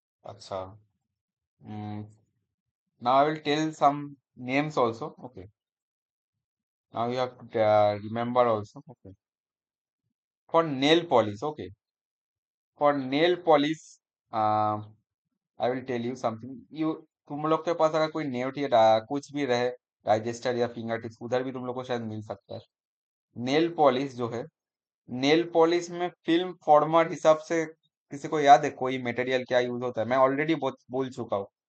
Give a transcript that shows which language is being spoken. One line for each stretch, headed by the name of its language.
English: আচ্ছা, now I will tell some names also, okay. Now you have to remember also. Okay. For nail polish, okay. For nail polish, uh, I will tell you something.
Hindi: You, तुम लोग के पास अगर कोई nail या कुछ भी रहे, डाइजेस्टर या फिंगर टिप्स, उधर भी तुम लोग को शायद मिल सकता है। नेल पॉलिश जो है, नेल पॉलिश में फिल्म फॉर्मर हिसाब से किसी को याद है कोई मटेरियल क्या यूज होता है? मैं ऑलरेडी बोल चुका हूँ।